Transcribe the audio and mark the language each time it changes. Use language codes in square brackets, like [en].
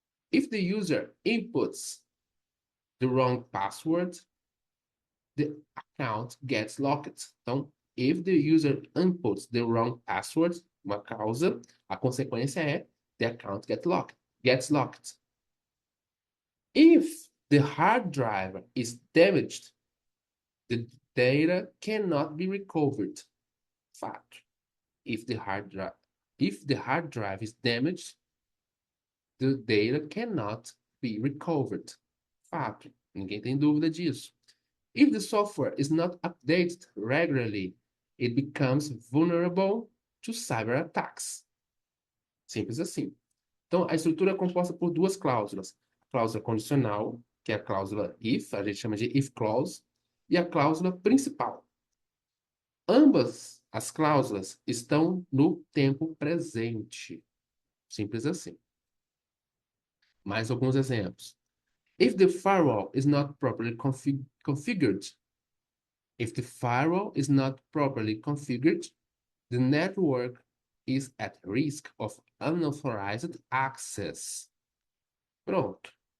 [en] If the user inputs the wrong password, the account gets locked. [pt] Então, [en] if the user inputs the wrong password, [pt] uma causa, a consequência é [en] the account gets locked. If the hard drive is damaged, the data cannot be recovered. [pt] Fato. [en] If the hard drive is damaged, the data cannot be recovered. [pt] Fato. Ninguém tem dúvida disso. [en] If the software is not updated regularly, it becomes vulnerable to cyber attacks. [pt] Simples assim. Então, a estrutura é composta por duas cláusulas. A cláusula condicional, que é a cláusula if, a gente chama de if clause, e a cláusula principal. Ambas as cláusulas estão no tempo presente. Simples assim. Mais alguns exemplos. [en] If the firewall is not properly configured, if the firewall is not properly configured, the network is at risk of unauthorized access. [pt] Pronto.